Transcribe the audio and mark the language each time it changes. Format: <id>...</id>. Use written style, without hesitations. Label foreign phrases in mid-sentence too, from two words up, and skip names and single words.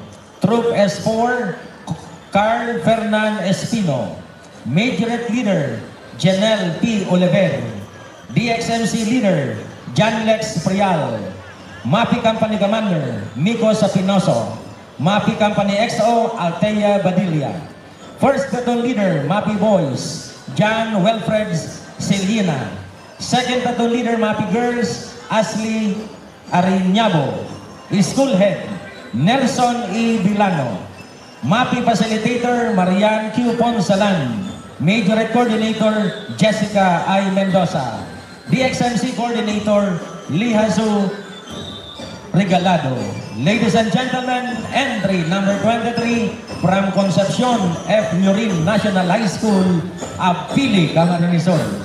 <en>Troop S4, Carl Fernan Espino. Majorette Leader, Janelle P. Oliver. DXMC Leader, John Lex Prial. MAPI Company Commander, Miko Sapinoso. MAPI Company XO, Altea Badilla. First Platoon Leader, MAPI Boys, John Wilfred Selina. Second Platoon Leader, MAPI Girls, Ashley Ariñabo. School Head, Nelson E. Bilano. MAPI Facilitator, Marian Q. Ponsalan. Major Coordinator, Jessica I. Mendoza. DXMC Coordinator, Lihazu Regalado. Ladies and gentlemen, entry number 23 from Concepcion F. Lurin National High School, Apili, Camarines Sur.</en>